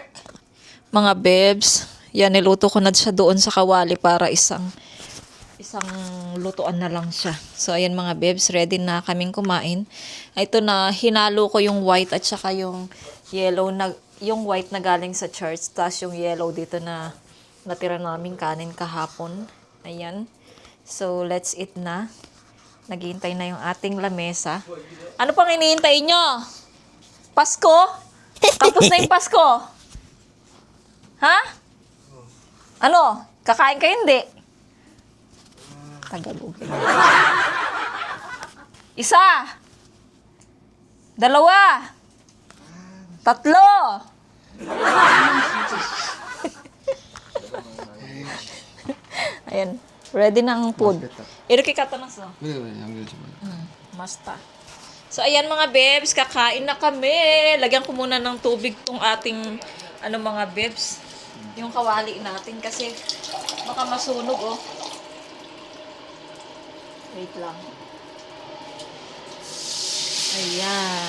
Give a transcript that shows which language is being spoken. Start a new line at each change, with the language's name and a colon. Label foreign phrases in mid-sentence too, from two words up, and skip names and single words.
Filipino: Mga bebs, yan, niluto ko na siya doon sa kawali para isang lutuan na lang siya. So, ayan mga bebs, ready na kaming kumain. Ito na, hinalo ko yung white at saka yung yellow na, yung white na galing sa church, tapos yung yellow dito na natira naming kanin kahapon. Ayan.
English: So, let's eat na.
Filipino: Naghihintay na yung ating lamesa. Ano pang hinihintay nyo? Pasko? Tapos na yung Pasko? Ha? Ano? Kakain kayo hindi? Tagalog. Isa. Dalawa. Tatlo. Ayan. Ready na ang food. Iruki kata na sa.
Korean: 그래 양념 좀. Masta.
Filipino: So, ayan mga bebs, kakain na kami. Lagyan ko muna ng tubig tong ating, mga bebs. Yung kawali natin kasi baka masunog, oh. Wait lang. Ayan.